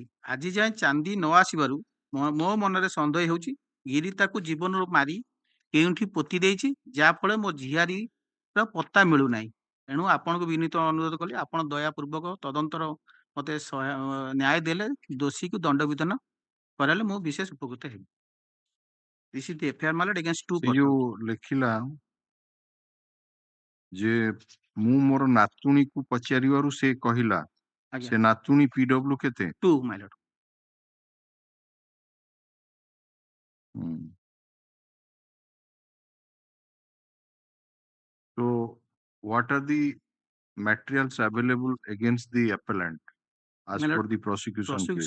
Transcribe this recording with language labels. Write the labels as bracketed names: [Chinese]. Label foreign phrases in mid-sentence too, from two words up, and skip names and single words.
[Odia] ଆଜି ଯାଏଁ ଚାନ୍ଦି ନ ଆସିବାରୁ ମୋ ମନରେ ସନ୍ଦେହ ହେଉଛି ଗିରି ତାକୁ ଜୀବନରୁ ମାରି କେଉଁଠି ପୋତି ଦେଇଛି, ଯାହାଫଳରେ ମୋ ଝିଆରୀର ପତ୍ତା ମିଳୁନାହିଁ। ଏଣୁ ଆପଣଙ୍କୁ ବିନୀତ ଅନୁରୋଧ କଲି, ଆପଣ ଦୟାପୂର୍ବକ ତଦନ୍ତର ମତେ ନ୍ୟାୟ ଦେଲେ ଦୋଷୀକୁ ଦଣ୍ଡ ବିଧାନ କରାଇଲେ ମୁଁ ବିଶେଷ ଉପକୃତ ହେବି। [English] This is the FIR mallet against 2 persons. [Odia] ଯୋଉ ଲେଖିଲା ଯେ ମୁଁ ମୋର ନାତୁଣୀକୁ ପଚାରିବାରୁ ସେ କହିଲା, ସେ ନାତୁଣୀ PW କେତେ? 2, [English] my lord. So what are the materials available against the appellant as per the prosecution case?